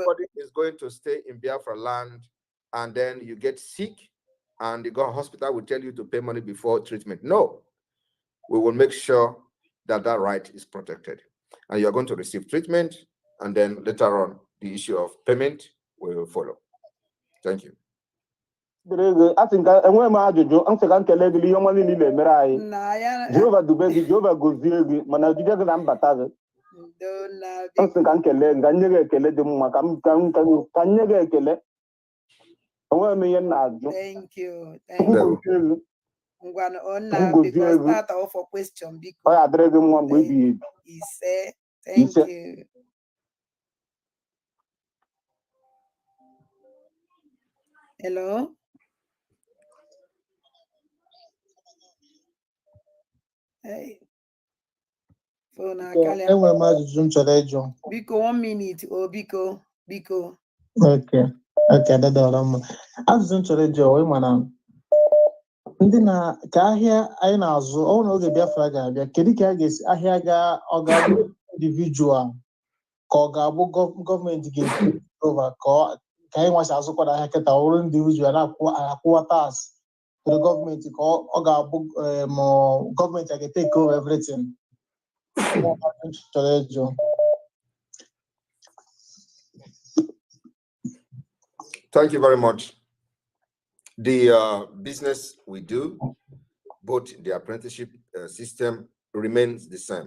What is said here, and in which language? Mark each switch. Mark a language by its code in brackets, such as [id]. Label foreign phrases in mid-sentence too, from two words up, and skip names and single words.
[en] Nobody is going to stay in Biafra land and then you get sick and the hospital will tell you to pay money before treatment. No, we will make sure that that right is protected. And you're going to receive treatment, and then later on, the issue of payment will follow. Thank you. I think [ig] enwe m ajụjụ ntị ka nkele gị ihe ọma niile mere anyị Jehova dube gị Jehova gozie gị mana jide gị na mbata gị ntị ka nkele gị ka nye gị ekele dị mma ka nye gị ekele enwe m ihe na-ajụ [en] thank you [ig] gozie gị [en] start off for question [ig] ọ ya adịrị gị mma mgbe ebighị ebi [en] ise thank you. Hello. Hey. Phone [ig] enwere m ajụjụ m chọrọ ịjụ. Biko 1 minute biko. [en] Okay, Diolamma. [ig] Ajụjụ m chọrọ ịjụ mana ndị na ka ahịa anyị na-azụ ọ na oge Biafra ga-abịa kedu ka a ga-esi ahịa ọ ga-abụ individual ka ọ ga-abụ gọọmenti ga-eji over ka anyị nwasị azụkwara ahịa kịta ọrụ individual na-akwụwa [en] tax to the [ig] gọọmenti ka ọ ga-abụ ma gọọmenti a ga- [en] take over everything. Thank you very much. The business we do, both the apprenticeship system remains the same.